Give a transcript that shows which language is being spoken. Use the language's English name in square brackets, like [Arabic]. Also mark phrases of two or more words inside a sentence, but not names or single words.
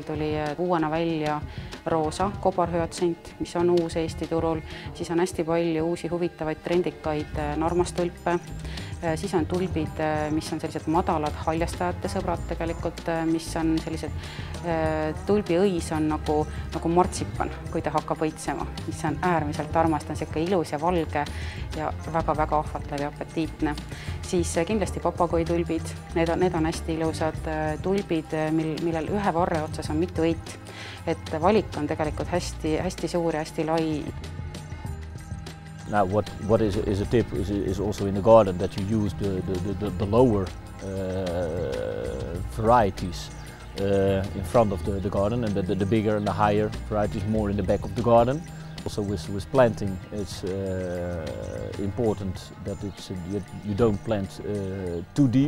[Estonian] tuli uuena välja roosa kobarhüatsint, mis on uus Eesti turul, siis on hästi palju uusi huvitavaid trendikaid normastulpe, siis on tulbid, mis on sellised madalad haljastajate sõbrad tegelikult, mis on sellised tulbiõis on nagu martsipan, kui ta hakkab õitsema, mis on äärmiselt armas, ta on selline ilus ja valge ja väga-väga ahvatlev ja apetiitne. Siis kindlasti papagoitulbid, need on hästi ilusad tulbid, millel ühe varre otsas on mitu õit, et valik on tegelikult hästi suur ja hästi lai. [English] Now, what is a tip is also in the garden that you use the lower varieties in front of the garden, and the bigger and the higher varieties more in the back of the garden. Also with planting, it's important that you don't plant too deep.